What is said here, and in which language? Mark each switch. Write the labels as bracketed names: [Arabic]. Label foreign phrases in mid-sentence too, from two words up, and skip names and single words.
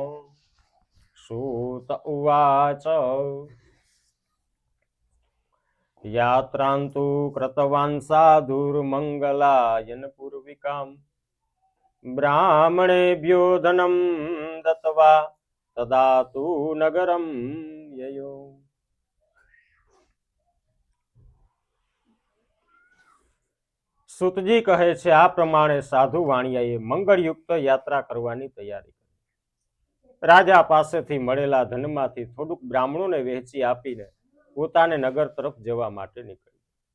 [Sanskrit] सूत उवाच यात्रान्तु कृतवान् साधुर्मङ्गलायन पूर्विकां ब्राह्मणेभ्यो धनं दत्त्वा तदा तु नगरं ययो। [Gujarati] સુતજી કહે છે આ પ્રમાણે સાધુ વાણિયાએ મંગળયુક્ત યાત્રા કરવાની તૈયારી કરી. રાજા પાસેથી મળેલા ધનમાંથી થોડુંક બ્રાહ્મણોને વહેંચી આપીને પોતાને નગર તરફ જવા માટે નીકળ્યું.